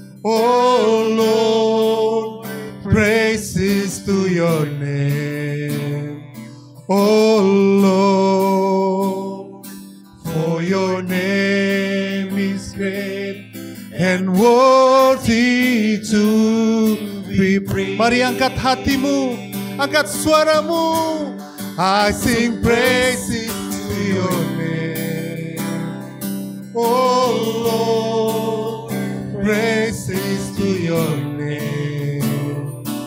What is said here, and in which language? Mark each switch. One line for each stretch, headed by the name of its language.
English: Oh Lord, praises to your name. Oh Lord, for your name is great and worthy to be praised.
Indonesian: Mari angkat hatimu, angkat suaramu.
English: I sing praises to your name. Oh Lord, praises to your name.